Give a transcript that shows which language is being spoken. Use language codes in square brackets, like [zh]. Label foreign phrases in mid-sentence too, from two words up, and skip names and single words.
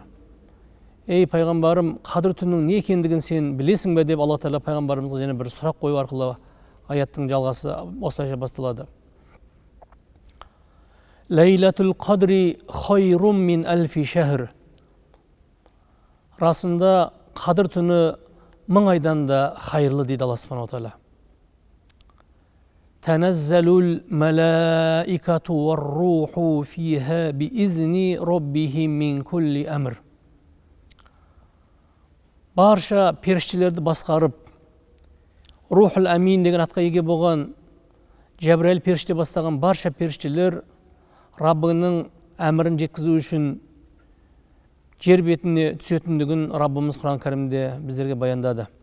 [kk] Ей пайғамбарым, Қадыр түнінің не екендігін сен білесің бе деп Алла Тағала пайғамбарымызға және бір сұрақ қою арқылы аяттың жалғасы осылайша басталады. [ar] ليلة القدر خير من ألف شهر. [kk] Расында Қадыр түні 1000 айдан да хайырлы дейді Алла [ar] سبحانه تعالى. تنزل الملائكة والروح فيها بإذن ربهم من كل أمر. [kk] Барша періштелерді басқарып, Рухул Амин деген атқа еге болған Жәбірәйіл періште бастаған барша періштелер Раббының әмірін жеткізу үшін жер бетіне түсетіндігін Раббымыз Құран кәрімде біздерге баяндады.